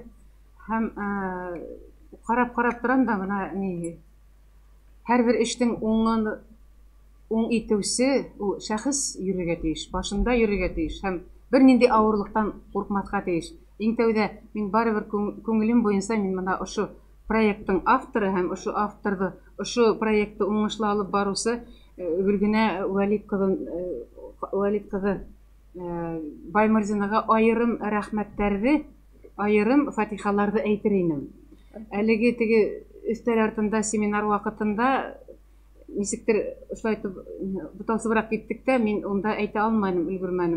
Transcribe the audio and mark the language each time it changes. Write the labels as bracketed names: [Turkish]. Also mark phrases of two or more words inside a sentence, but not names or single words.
[Tatar] Һәм карап торам да мына һәрбер эштең уң итүсе ул шәхес йөрергә тиеш, башында йөрергә тиеш һәм бернинди авырлыктан куркмаска тиеш. Иң тәүдә мин барыбер күңелем буенча мин мына ошо проекттың авторы һәм ошо авторды, ошо проектты уңышлы алып барусы Гөлгенә Вәлит кызы Баймырзинага айрым рәхмәттәрне, айрым фатихаларны әйтер инем. Әлеге теге өстәл артында семинар вакытында нисектер ошлай буталсыбрак киттек тә, мин онда әйтә алмадым, өлгермәдем.